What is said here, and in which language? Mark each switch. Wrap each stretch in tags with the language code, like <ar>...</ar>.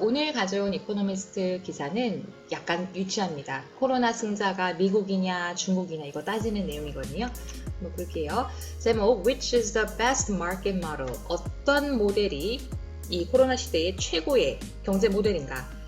<ko>오늘 가져온 이코노미스트 기사는 약간 유치합니다. 코로나 승자가 미국이냐 중국이냐 이거 따지는 내용이거든요. 한번 볼게요. 제목</ko> <en>Which is the best market model?</en> <ko>어떤 모델이 이 코로나 시대의 최고의 경제 모델인가?</ko>